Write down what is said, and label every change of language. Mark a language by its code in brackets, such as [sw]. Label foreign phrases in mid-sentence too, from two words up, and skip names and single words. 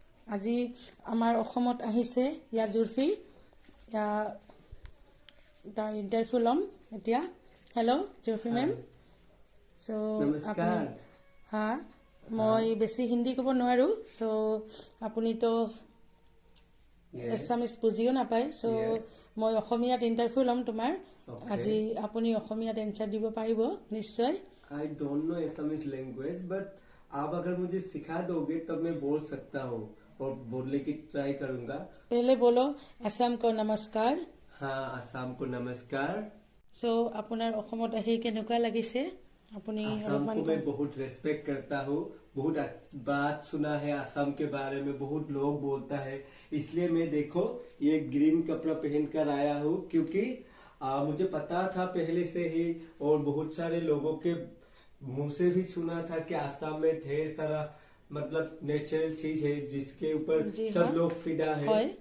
[as] আজি আমাৰ অসমত আহিছে ইয়া জুৰফি ইয়া তাৰ ইণ্টাৰভিউ ল'ম এতিয়া হেল্ল' জুৰফি মেম সো নমস্কাৰ হা মই বেছি হিন্দী ক'ব নোৱাৰো সো আপুনি তো এছামিজ বুজিও নাপায় সো মই অসমীয়াত ইণ্টাৰভিউ ল'ম তোমাৰ আজি আপুনি অসমীয়াত এনসাৰ দিব পাৰিব নিশ্চয় [en] I don't know Assamese language but [hi] आप अगर मुझे सिखा दोगे तब मैं बोल सकता हूँ और बोलने की ट्राई करूंगा। पहले बोलो असम को नमस्कार। हाँ असम को नमस्कार। [as] सो আপোনাৰ অসমত আহি কেনেকুৱা লাগিছে আপুনি [hi] असम को मैं बहुत रेस्पेक्ट करता हूँ, बहुत बात सुना है असम के बारे में, बहुत लोग बोलता है, इसलिए मैं देखो ये ग्रीन कपड़ा पहन कर आया हूँ क्योंकि मुझे पता था पहले से ही और बहुत सारे लोगों के मुंह से भी सुना था कि असम में ढेर सारा मतलब नेचुरल चीज है जिसके ऊपर सब लोग फिदा है।